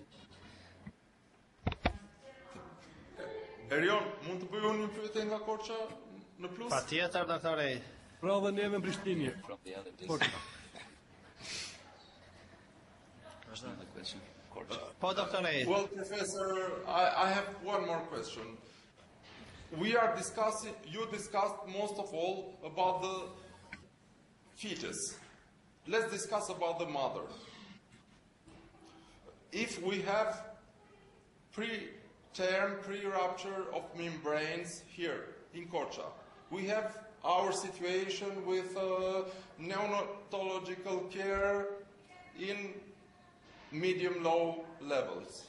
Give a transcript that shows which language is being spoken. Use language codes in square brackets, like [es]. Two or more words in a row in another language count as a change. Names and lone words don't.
[sq] Erion, mund të bëj unë një pyetje nga Korça në plus? Patjetër, doktor Ej. Prova neve në Prishtinë. Po, doktor Ej. [en] Well, Professor, I have one more question. You discussed most of all about the fetus. Let's discuss about the mother. If we have pre-term, pre-rupture of membranes here in Korça, we have our situation with neonatological care in medium-low levels.